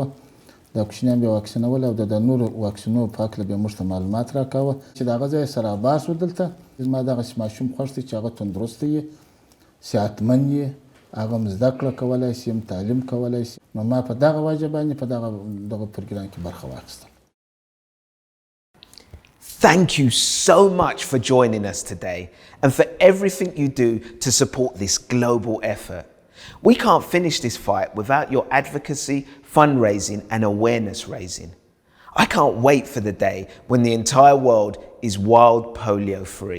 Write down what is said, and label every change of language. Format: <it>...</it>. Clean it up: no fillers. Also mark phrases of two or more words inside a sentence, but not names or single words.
<ps>دا کوچنیان بیا واکسینول او د نورو واکسینو په هکله بیا موږ ته معلومات راکاوه چې د هغه ځای سره باسو. دلته زما دغسې ماشوم خوښ دی چې هغه تندرسته وي، صحتمند وي، هغه هم زده کړه کولی شي، هم تعلیم کولی شي. نو ما په دغه وجه باندې په دغه پروګرام کې برخه واخیستل.</ps> <en>Thank you so much for joining us today and for everything you do to support this global effort. We can't finish this fight without your advocacy, fundraising and awareness raising. I can't wait for the day when the entire world is wild polio free.</en>